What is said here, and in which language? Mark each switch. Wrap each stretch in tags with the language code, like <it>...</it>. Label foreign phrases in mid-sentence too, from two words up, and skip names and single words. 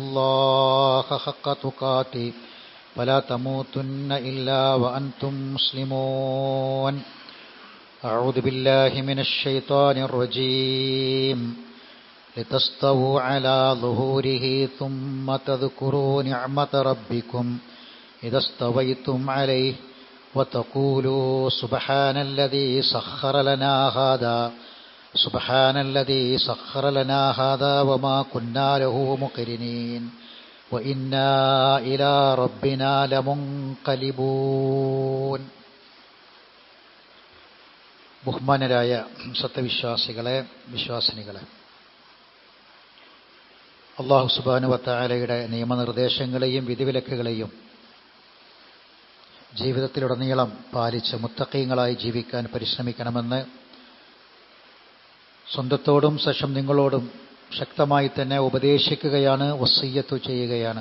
<ar>الله حق تقاته ولا تموتن إلا وأنتم مسلمون أعوذ بالله من الشيطان الرجيم لتستووا على ظهوره ثم تذكروا نعمة ربكم إذا استويتم عليه وتقولوا سبحان الذي سخر لنا هذا وما كنا له مقرنين وإنا إلى ربنا لمنقلبون.</ar> <ml>ബഹുമാനരായ സത്യവിശ്വാസികളെ, വിശ്വാസിനികളെ, അല്ലാഹു</ml> <ar>سبحانه وتعالى</ar> <ml>നിയമനിർദ്ദേശങ്ങളെയും വിധിവിലക്കുകളെയും ജീവിതത്തിലുടനീളം പാലിച്ച് മുത്തഖീങ്ങളായി ജീവിക്കാൻ പരിശ്രമിക്കണമെന്ന് സ്വന്തത്തോടും ശേഷം നിങ്ങളോടും ശക്തമായി തന്നെ ഉപദേശിക്കുകയാണ്, വസിയ്യത്ത് ചെയ്യുകയാണ്.</ml>